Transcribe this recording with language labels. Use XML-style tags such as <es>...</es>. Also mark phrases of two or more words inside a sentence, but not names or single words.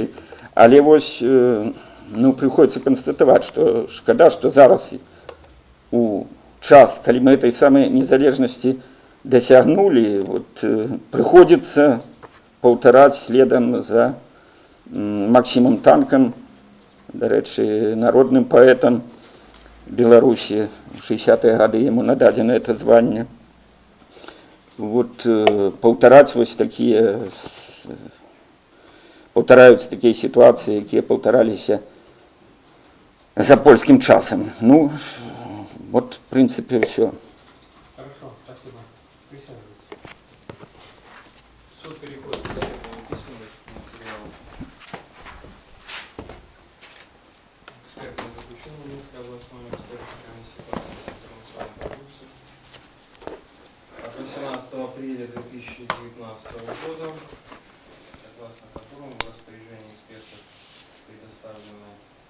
<be>Але вось прыходзіцца канстатаваць, што шкада, што зараз у час, калі мы этой самай незалежнасці дасягнулі, прыходзіцца паўтараць следам за Максімам Танкам, дарэчы, народным паэтам Беларусі. У 60-е гады яму нададзена это званне. Паўтараць вось такія, паўтараюцца такія сітуацыі, якія паўтараліся за польскім часам.</be> <ru>В принципе, все. Хорошо, спасибо. Присаживайтесь. Суд переходит к исследованию письменных материалов. Экспертное заключение Минской областной экспертной комиссии по оценке информационной продукции от 18 апреля 2019 года, согласно которому в распоряжении экспертов предоставлено</ru>